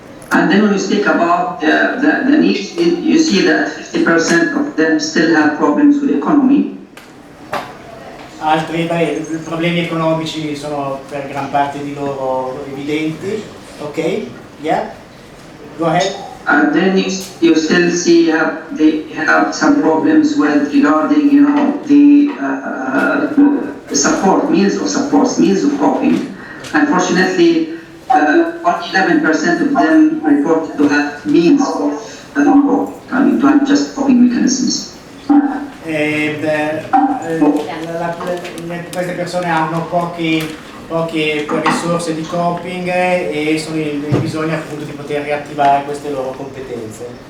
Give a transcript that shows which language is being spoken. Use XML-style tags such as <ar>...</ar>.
<en>And then when you speak about the needs, you see that 50% of them still have problems with economy.</en> <it>Altri problemi economici sono per gran parte di loro evidenti.</it> <en>Ok? Yeah? Go ahead. And then you still see they have some problems with regarding the support means of coping. Unfortunately, only 11% of them report to have means of coping, to have just coping mechanisms.</en> <it>Queste persone hanno poche risorse di coping e sono in bisogno appunto di poter riattivare queste loro competenze.</it>